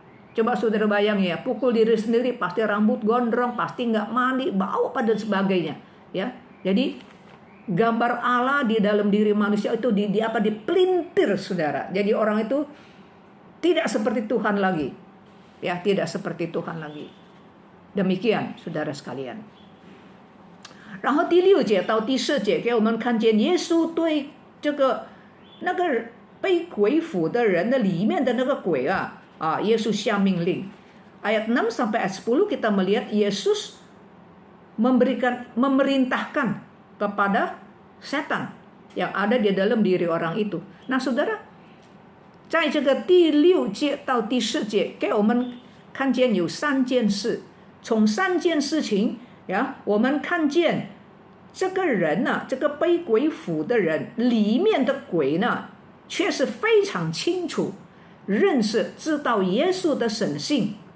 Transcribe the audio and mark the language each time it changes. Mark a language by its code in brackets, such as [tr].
[id] Coba saudara bayang ya, pukul diri sendiri, pasti rambut gondrong, pasti enggak mandi, bau pada sebagainya ya. Jadi gambar Allah di dalam diri manusia itu dipelintir, saudara. Jadi orang itu tidak seperti Tuhan lagi, ya, tidak seperti Tuhan lagi. Demikian, saudara sekalian. [zh] 然后第6节到第10节给我们看见耶稣对这个那个被鬼附的人的里面的那个鬼耶稣下命令。 [id] Ayat 6 sampai ayat 10 kita melihat Yesus memerintahkan kepada setan yang ada di dalam diri orang itu. Nah, saudara, [zh] 在这个第6节到第10节给我们看见有3件事，从3件事情呀，我们看见这个人呢，这个被鬼附的人里面的鬼呢，却是非常清楚认识知道耶稣的神性